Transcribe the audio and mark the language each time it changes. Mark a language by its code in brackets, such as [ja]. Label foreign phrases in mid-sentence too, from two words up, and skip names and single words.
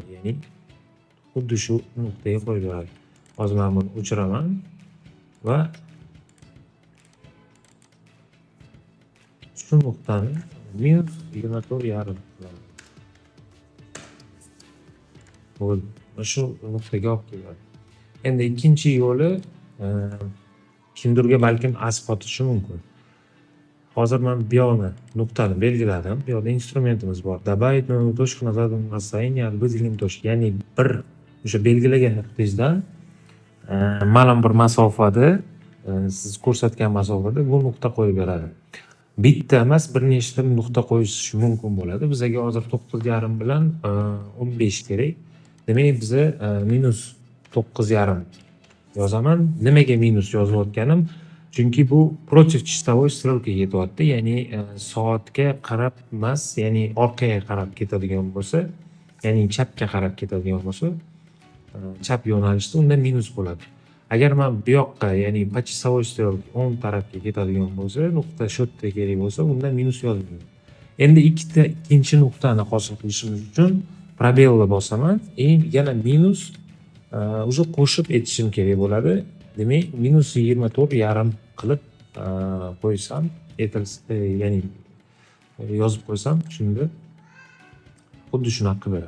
[uz] Ya'ni xuddi shu nuqtaga qo'yib beradi. Hozir men buni o'chiraman va shu nuqtani -24,5 qilaman. Bo'ldi. Shu nuqtaga olib keladi. Endi ikkinchi yo'li kimdirga balkim asb otishi mumkin. Hozir men bu yoqni nuqtani belgiladim. Bu yoqda instrumentimiz bor. [ru] Добавить новую точку на заданном расстоянии от выделенной точки. [uz] Ya'ni bir o'sha belgilagan nuqtangizdan ma'lum bir masofada, siz ko'rsatgan masofada bu nuqta qo'yib beradi. Bitta emas, bir nechta nuqta qo'yish mumkin bo'ladi. Bizga hozir 9,5 bilan 15 kerak. Demak, biza -9,5 yozaman. Nimaga minus yozayotganim? Chunki bu [ru] против часовой стрелки [uz] ketyapti. Ya'ni soatga qarab emas, ya'ni orqaga qarab ketadigan bo'lsa, ya'ni chapga qarab ketadigan bo'lsa, chap yo'nalishda unda minus bo'ladi. Agar men bu yoqqa, ya'ni [ru] по часовой стрелке [uz] o'ng tarafga ketadigan bo'lsa, nuqta shu yerda kerak bo'lsa, unda minus yoziladi. Endi ikkinchi nuqtani hosil qilishimiz uchun probelni bosaman, yana minus уже qo'shib etishim kerak bo'ladi. Demak, -24,5 qilib qo'ysam, ya'ni yozib qo'ysam, shunda xuddi shunaqa beradi.